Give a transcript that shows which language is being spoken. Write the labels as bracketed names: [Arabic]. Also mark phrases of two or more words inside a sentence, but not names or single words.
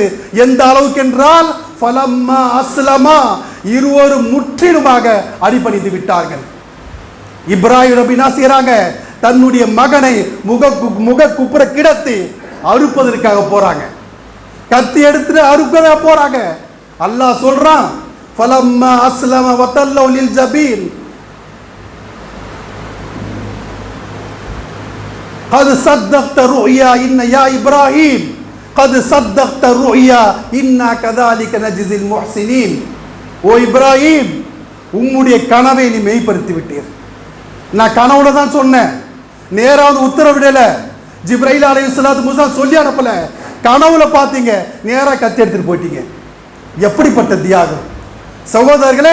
[Tamil] எந்த அளவுக்கு என்றால், [Arabic] فلما أسلما, [Tamil] இருவரும் முற்றிலுமாக அடிபணிந்து விட்டார்கள். இப்ராஹிம் நபி என்ன செய்றாங்க? தன்னுடைய மகனை முக குப்புற கிடத்தி அறுப்பதற்காக போறாங்க. கத்தி எடுத்துட்டு அறுப்பதற்காக போறாங்க. அல்லாஹ் சொல்றான், [Arabic] فلما أسلما وتله للجبين قد صدقت الرؤيا إن يا إبراهيم قد صدقت الرؤيا إنا كذلك نجزي المحسنين. [Tamil] ஓ இப்ராஹிம், உம்முடைய கனவை நீ மெய்ப்படுத்தி விட்டீர். நான் கனவுல தான் சொன்னேன், நேராவது உத்தரவிடல. ஜிப்ரைல் அலைஹிஸ்ஸலாத்து மூசா சொல்லி அனுப்பல, கனவுல பார்த்தீங்க, நேரா கத்தி எடுத்துட்டு போயிட்டீங்க. எப்படிப்பட்ட தியாகம் சகோதரர்களே!